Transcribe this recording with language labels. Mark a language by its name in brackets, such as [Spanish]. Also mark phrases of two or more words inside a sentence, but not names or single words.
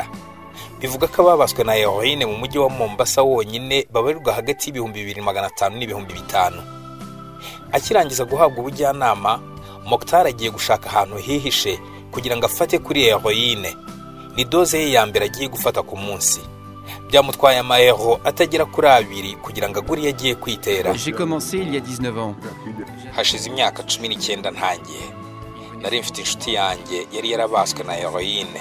[Kinyarwanda] Bivuga ko ababaswe na heroine mu mujyi wa Mombasa wonyine babarirwa hagati y'2500 n'5000. Akirangiza guhabwa ubujyanama, Mokhtar agiye gushaka ahantu hihishe kugira ngo afate kuri heroine. Ni doze ye ya mbere agiye gufata ku munsi. Byamutwaye amayero atagera kuri 2 kugira ngo agure yagiye kwitera. [French] J'ai commencé il y a 19 ans. [Kinyarwanda] Hashize imyaka 19 ntangiye. Nari mfite inshuti yanjye yari yarabaswe na heroine.